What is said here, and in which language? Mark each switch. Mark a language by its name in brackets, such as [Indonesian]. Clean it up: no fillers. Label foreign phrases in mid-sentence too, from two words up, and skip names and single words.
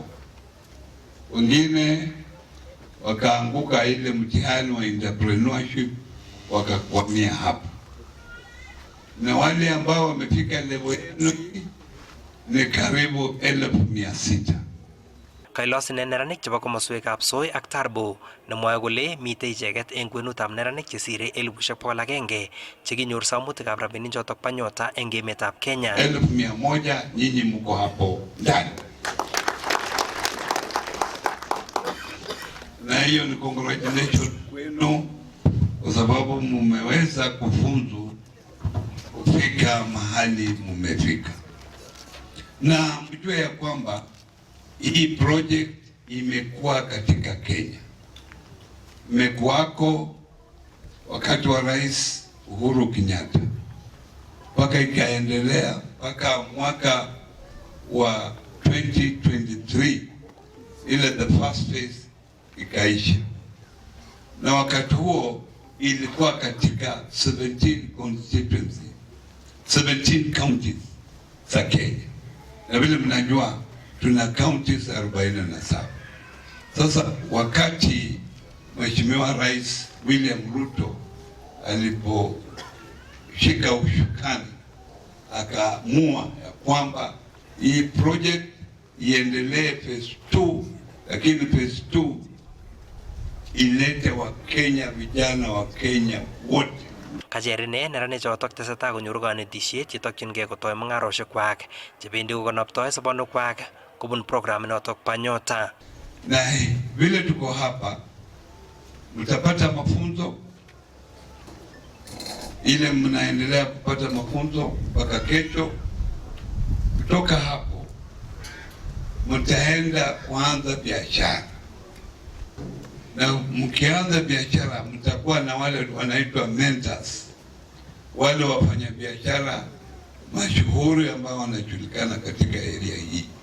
[Swahili] Wengine wakaanguka ile mtihani wa entrepreneurship wakakwamia hapa, na wale ambao wamefika level yenu ni karibu 1,600. [Kalenjin] Kailos neranik chebo komoswekab Soi ak Tarbo nemwoe kole mitei icheket eng kwenutab neranik chesire 1,100 chekinyor samutikab rabinik chotok pa nyota eng emetab Kenya. [Swahili] 1,100 nyinyi mko hapo ndani. Na hiyo ni congratulations kwenu kwa sababu mumeweza kufunzu kufika mahali mumefika. Na mjue ya kwamba hii project imekuwa katika Kenya. Imekuwako wakati wa Rais Uhuru Kenyatta. Mpaka ikaendelea mpaka mwaka wa 2023 ile [English] the first phase [Swahili] ikaisha. Na wakati huo ilikuwa katika 17 constituency, 17 counties za Kenya. Na vile mnajua tuna counties 47. Sasa wakati Mheshimiwa Rais William Ruto aliposhika ushukani akaamua ya kwamba hii project iendelee phase 2, lakini phase 2 ilete wa Kenya, vijana wa Kenya wote. [Kalenjin] Kacherine neranik chotok tesetai konyoru kanetishet chetokyingei kotoi mung'aroshekwak chebendi kokonoptoi sobonwekwak kubun programit notok pa nyota. [Swahili] Na vile tuko hapa mtapata mafunzo, ile mnaendelea kupata mafunzo mpaka kesho. Kutoka hapo mtaenda kuanza biashara, na mkianza biashara mtakuwa na wale wanaitwa mentors, wale wafanya biashara mashuhuri ambao wanajulikana katika area hii.